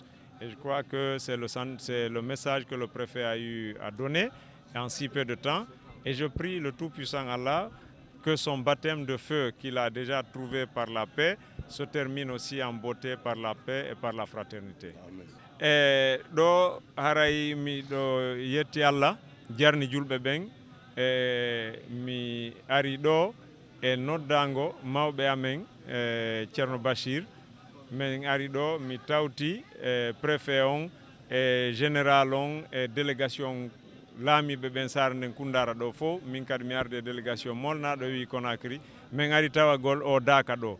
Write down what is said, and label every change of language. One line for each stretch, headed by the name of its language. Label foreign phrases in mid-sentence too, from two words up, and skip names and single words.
French: Et je crois que c'est le message que le préfet a eu à donner en si peu de temps. Et je prie le Tout-Puissant Allah que son baptême de feu qu'il a déjà trouvé par la paix se termine aussi en beauté par la paix et par la fraternité.
Fula: Et do haray mi do yetti Allah jarni julɓe ɓen mi ari ɗo e noddango mawɓe amen ceerno Bachir min ari ɗo mi tawti préfet on e général on e délégation laamiɓe ɓen sara nden Koundara ɗo fof min kadi mi arde délégation molnaɗo wi Conakry min ari tawagol o Daka ɗo.